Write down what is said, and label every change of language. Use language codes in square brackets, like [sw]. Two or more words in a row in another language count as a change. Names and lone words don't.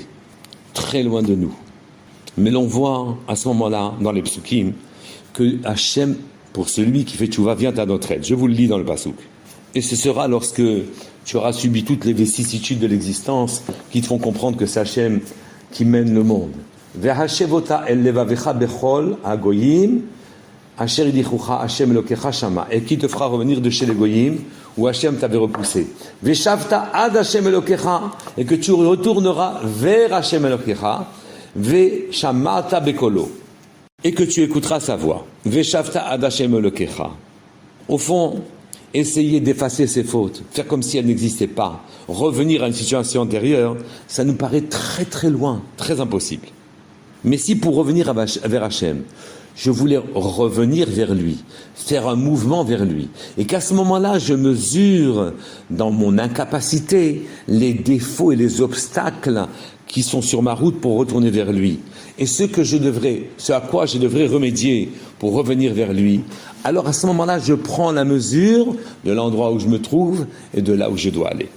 [fr] Très loin de nous. Mais l'on voit à ce moment-là, dans les psukim, que Hachem, pour celui qui fait teshuva, vient à notre aide. Je vous le lis dans le pasuk. Et ce sera lorsque tu auras subi toutes les vicissitudes de l'existence qui te font comprendre que c'est Hachem qui mène le monde. [he] והשבות אל לבבך בכל הגוים אשר הדיחך השם אלהיך שמה. [fr] Et qui te fera revenir de chez les goyim où Hachem t'avait repoussé. [he] ושבת עד השם אלהיך. [fr] Et que tu retourneras vers [he] השם אלהיך. ושמעת בקולו. [fr] Et que tu écouteras sa voix. [he] ושבת עד השם אלהיך. [fr] Au fond, essayer d'effacer ses fautes, faire comme si elles n'existaient pas, revenir à une situation antérieure, ça nous paraît très très loin, très impossible. Mais si pour revenir vers Hachem, je voulais revenir vers lui, faire un mouvement vers lui, et qu'à ce moment-là, je mesure dans mon incapacité les défauts et les obstacles qui sont sur ma route pour retourner vers lui, et ce à quoi je devrais remédier pour revenir vers lui, alors à ce moment-là, je prends la mesure de l'endroit où je me trouve et de là où je dois aller.